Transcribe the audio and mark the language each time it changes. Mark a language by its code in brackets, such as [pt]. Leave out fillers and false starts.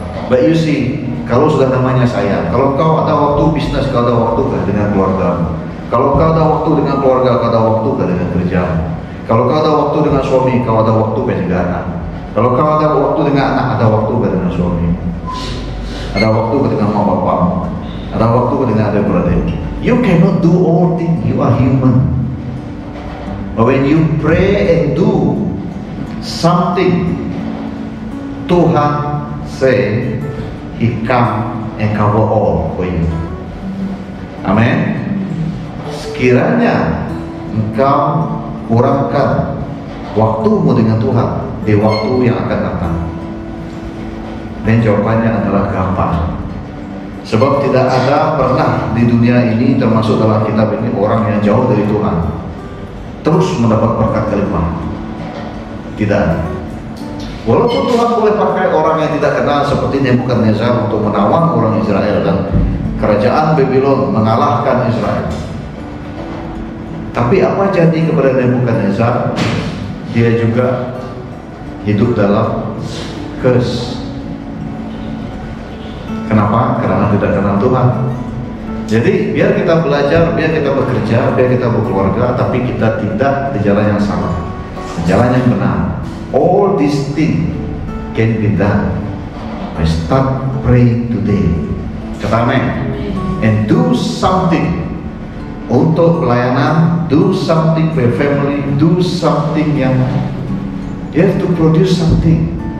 [en] But you see, [ms] kalau sudah namanya saya, kalau kau ada waktu bisnis, kau ada waktu dengan keluarga, kalau kau ada waktu waktu dengan keluarga, kau ada waktu dengan kerja. Kalau kau ada waktu dengan suami, kau ada waktu dengan anak. Kalau kau ada waktu dengan anak, ada waktu dengan suami. Ada waktu dengan mama bapamu. Ada waktu dengan adik-beradik. [en] You cannot do all things. You are human. But when you pray and do something, Tuhan say He come and cover all for you. Amen. [ms] Sekiranya engkau kurangkan waktumu dengan Tuhan di waktu yang akan datang, dan jawabannya adalah gampang. Sebab tidak ada pernah di dunia ini, termasuk dalam kitab ini, orang yang jauh dari Tuhan terus mendapat berkat kelimpahan. Tidak ada. Walaupun Tuhan boleh pakai orang yang tidak kenal seperti Nebukadnezar untuk menawan orang Israel, dan kerajaan Babylon mengalahkan Israel. Tapi apa jadi kepada Nebukadnezar? Dia juga hidup dalam curse. Kenapa? Karena tidak kenal Tuhan. Jadi biar kita belajar, biar kita bekerja, biar kita berkeluarga, tapi kita tidak di jalan yang salah, jalan yang benar. [en] All these things can be done by start praying today. [ms] Kata amin. [en] And do something [ms] untuk pelayanan, [en] do something for your family, do something yang you have to produce something.